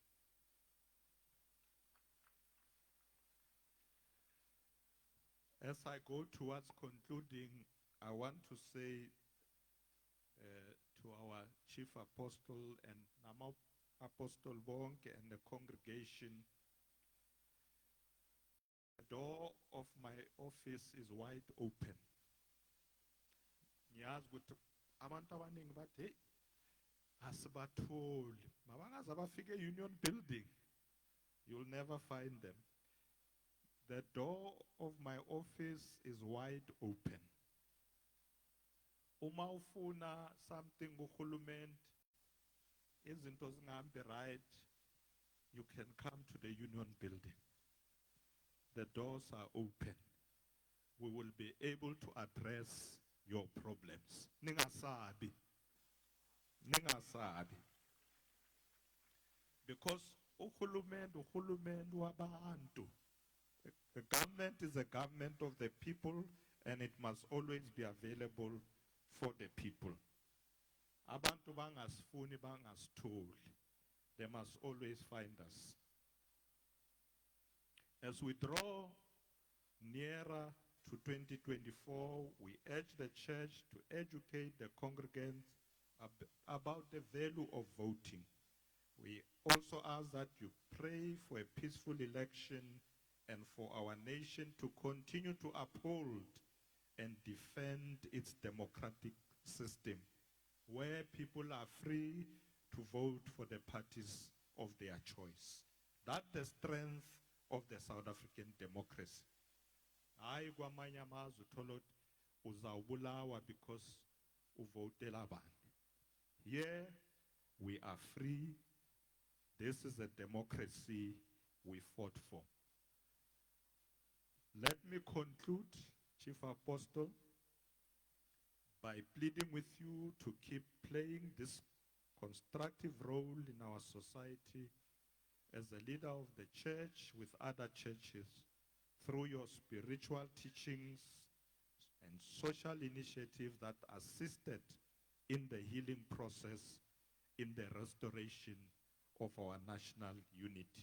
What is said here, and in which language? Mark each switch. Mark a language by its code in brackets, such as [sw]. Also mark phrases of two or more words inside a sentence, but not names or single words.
[en] As I go towards concluding, I want to say to our Chief Apostle and Nama Apostle Bonk and the congregation, the door of my office is wide open. [zu] Ngiyazi ukuthi abantu abaningi bathi hey asibatholi mabangaze abafike Union Building, [en] you'll never find them. The door of my office is wide open. [zu] Uma ufuna something kuhulumende, izinto zingahambi right, [en] you can come to the Union Building. The doors are open. We will be able to address your problems. [zu] Ningasabi. Ningasabi. Because uhulumende wabantu. [en] The government is a government of the people, and it must always be available for the people. [zu] Abantu bangasifuni bangasitholi. [en] They must always find us. As we draw nearer to 2024, we urge the church to educate the congregants about the value of voting. We also ask that you pray for a peaceful election and for our nation to continue to uphold and defend its democratic system, where people are free to vote for the parties of their choice. That's the strength of the South African democracy. [zu] Hayi kwamanye amazwe uthola ukuthi uzawubulawa because uvotela abantu. [en] Here we are free. This is a democracy we fought for. Let me conclude, Chief Apostle, by pleading with you to keep playing this constructive role in our society as a leader of the church with other churches through your spiritual teachings and social initiatives that assisted in the healing process, in the restoration of our national unity.